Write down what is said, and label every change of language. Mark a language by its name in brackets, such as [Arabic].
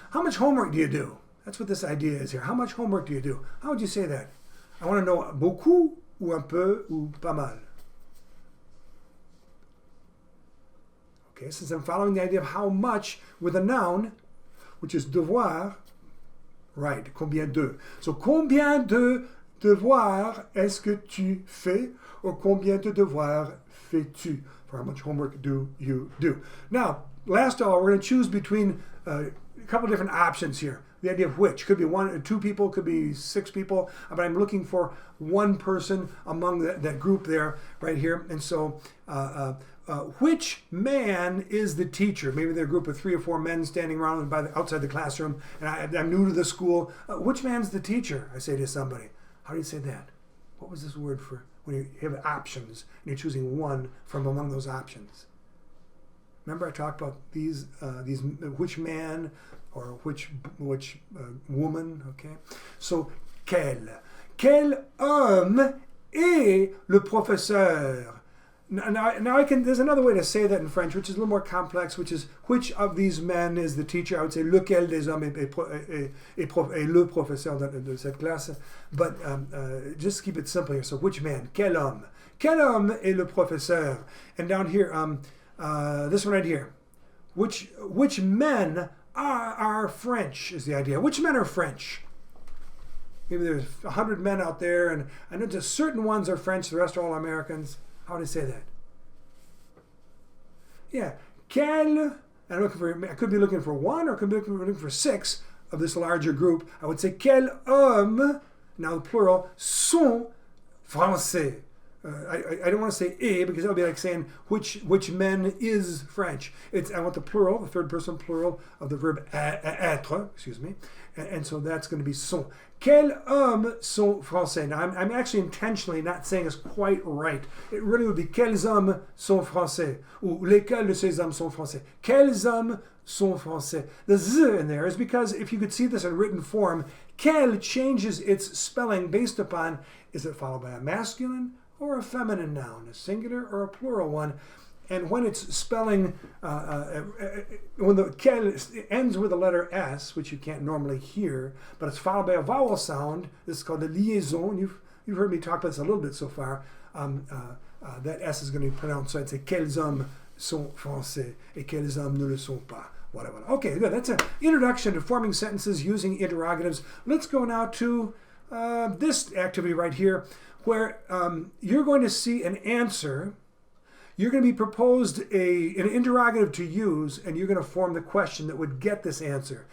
[English] How much homework do you do? That's what this idea is here. How much homework do you do? How would you say that? I want to know [French] beaucoup ou un peu ou pas mal. [English] Okay, since I'm following the idea of how much with a noun, which is devoir, right, combien de. [French] So combien de devoirs est-ce que tu fais? Or combien de devoirs fais-tu? [English] For how much homework do you do? Now, last of all, we're going to choose between a couple different options here. The idea of which could be 1 or 2 people, could be 6 people, but I'm looking for one person among that group there, right here. And so, which man is the teacher? Maybe they're a group of 3 or 4 men standing around outside the classroom, and I'm new to the school. Which man's the teacher? I say to somebody. How do you say that? What was this word for when you have options and you're choosing one from among those options? Remember I talked about these which man or which woman, okay? [French] So, quel homme est le professeur? [English] Now I can, there's another way to say that in French, which is a little more complex, which is which of these men is the teacher? I would say [French] lequel des hommes est le professeur de cette classe. [English] But just keep it simple here. So which man? [French] Quel homme? Quel homme est le professeur? [English] And down here, this one right here. Which men are French is the idea. Which men are French? Maybe there's 100 men out there, and I know just certain ones are French, the rest are all Americans. How do I say that? Yeah. Quel, I could be looking for 1 or I could be looking for 6 of this larger group. I would say [French] quel homme, [English] now the plural, [French] sont français. [English] I don't want to say et because that would be like saying which men is French. I want the plural, the third person plural of the verb être, excuse me, and so that's going to be sont. [French] Quels hommes sont français? [English] Now I'm actually intentionally not saying this quite right. It really would be [French] quels hommes sont français, ou lesquels de ces hommes sont français. Quels hommes sont français? [English] The z in there is because if you could see this in written form, quel changes its spelling based upon is it followed by a masculine or a feminine noun, a singular or a plural one. And when it's spelling, when the quel ends with the letter S, which you can't normally hear, but it's followed by a vowel sound, this is called a liaison. You've heard me talk about this a little bit so far. That S is going to be pronounced, so I'd say [French] quels hommes sont français et quels hommes ne le sont pas. [English] Whatever. Okay, good. That's an introduction to forming sentences using interrogatives. Let's go now to this activity right here, where you're going to see an answer. You're going to be proposed an interrogative to use, and you're going to form the question that would get this answer.